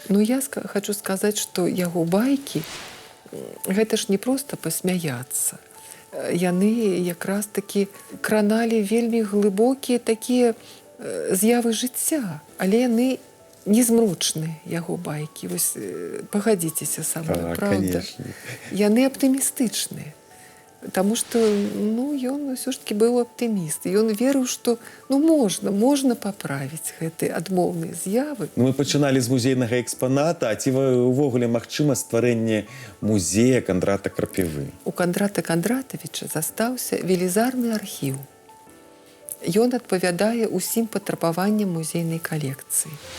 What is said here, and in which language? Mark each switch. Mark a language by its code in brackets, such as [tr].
[ru] Но я хочу [be] сказаць, што яго байкі, гэта ж не проста пасмяяцца. Яны якраз такі краналі вельмі глыбокія такія з'явы жыцця, але яны незмрочныя, яго байкі. Вось пагадзіцеся са мной, правда? Яны аптымістычныя. [ru] Потому что, ён все-таки был оптимист. И он верил, что можно поправить эти [be] адмоўныя з'явы. Мы пачыналі з музейнага экспаната, а ці увогуле магчыма стварэнне музея Кандрата Крапівы? У Кандрата Кандратовича застаўся велізарны архіў. Ён адпавядае ўсім патрабаванням музейнай калекцыі.